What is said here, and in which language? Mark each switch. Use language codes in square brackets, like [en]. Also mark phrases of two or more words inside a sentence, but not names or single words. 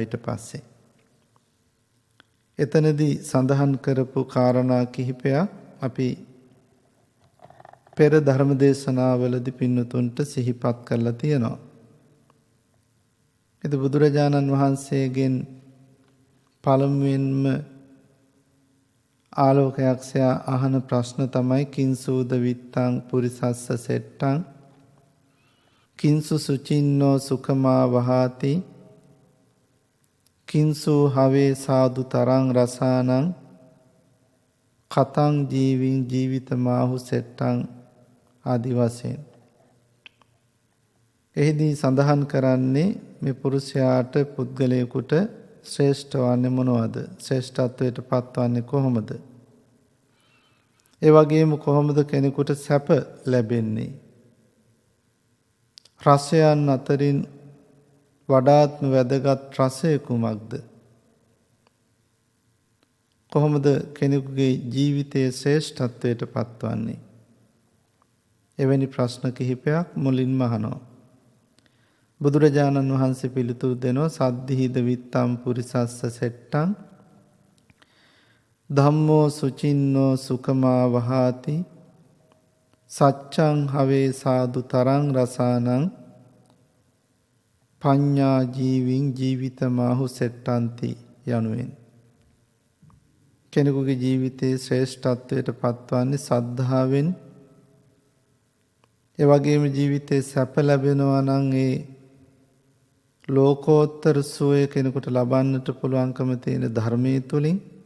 [si] ඊට පස්සේ එතනදී සඳහන් කරපු කාරණා කිහිපයක් අපි පෙර ධර්ම දේශනාවලදී පින්නතුන්ට සිහිපත් කරලා තියෙනවා. ඉතින් බුදුරජාණන් වහන්සේගෙන් පළමුවෙන්ම ආලෝක යක්ෂයා අහන ප්‍රශ්න තමයි [pi] කිංසූද විත්තං පුරිසස්ස සෙට්ටං කිංසු සුචින්නෝ සුඛමා වහාති කිංසු හවේ සාදු තරං රසානං කතං ජීවින් ජීවිතමාහු සෙට්ටං [si] ආදි වශයෙන්. එහිදී සඳහන් කරන්නේ මේ පුරුෂයාට පුද්ගලයෙකුට ශ්‍රේෂ්ඨ වන්නේ මොනවද? ශ්‍රේෂ්ඨත්වයට පත්වන්නේ කොහොමද? ඒ වගේම කොහොමද කෙනෙකුට සැප ලැබෙන්නේ? රසයන් අතරින් වඩාත්ම වැදගත් රසය කුමක්ද? කොහොමද කෙනෙකුගේ ජීවිතයේ ශ්‍රේෂ්ඨත්වයට පත්වන්නේ? එවැනි ප්‍රශ්න කිහිපයක් මුලින්ම අහනවා. [pi] බුදුරජාණන් වහන්සේ පිළිතුරු දෙනවා සද්ධිහිද විත්තම් පුරිසස්ස සෙට්ටං ධම්මෝ සුචින්නෝ සුඛමා වහාති සච්ඡං හවේ සාදු තරං රසානං පඤ්ඤා ජීවින් ජීවිතමාහු සෙට්ටන්ති යනුවෙන්. [si] කෙනෙකුගේ ජීවිතයේ ශ්‍රේෂ්ඨත්වයට පත්වන්නේ සද්ධාවෙන්. ඒ වගේම ජීවිතේ සැප ලැබෙනවා නම් ඒ ලෝකෝත්තර සුවය කෙනෙකුට ලබන්නට පුළුවන්කම තියෙන ධර්මයේ තුලින්.